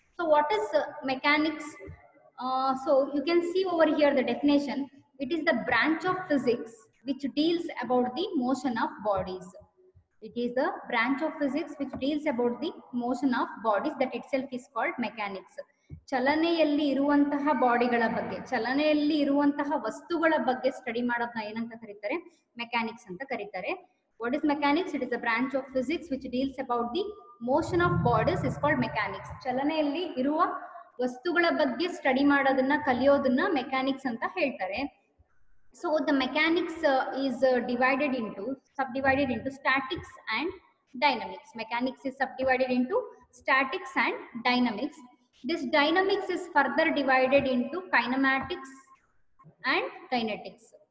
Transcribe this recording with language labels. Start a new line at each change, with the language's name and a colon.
English: So what is mechanics? So you can see over here the definition. It is the branch of physics which deals about the motion of bodies. It is the branch of physics which deals about the motion of bodies, that itself is called mechanics.
Kannada: ಚಲನೆಯಲ್ಲಿ ಇರುವಂತಹ ಬಾಡಿಗಳ ಬಗ್ಗೆ, ಚಲನೆಯಲ್ಲಿ ಇರುವಂತಹ ವಸ್ತುಗಳ ಬಗ್ಗೆ study ಮಾಡೋದನ್ನ ಏನಂತ ಕರೀತಾರೆ? Mechanics ಅಂತ ಕರೀತಾರೆ.
English: What is mechanics? It is a branch of physics which deals about the motion of bodies is called mechanics.
Kannada: ಚಲನೆಯಲ್ಲಿ ಇರುವ ವಸ್ತುಗಳ ಬಗ್ಗೆ ಸ್ಟಡಿ ಮಾಡೋದನ್ನ ಕಲಿಯೋದನ್ನ ಮೆಕ್ಯಾನಿಕ್ಸ್ ಅಂತ ಹೇಳ್ತಾರೆ.
English: So the mechanics is subdivided into statics and dynamics. Mechanics is subdivided into statics and dynamics. This dynamics is further divided into kinematics and kinetics.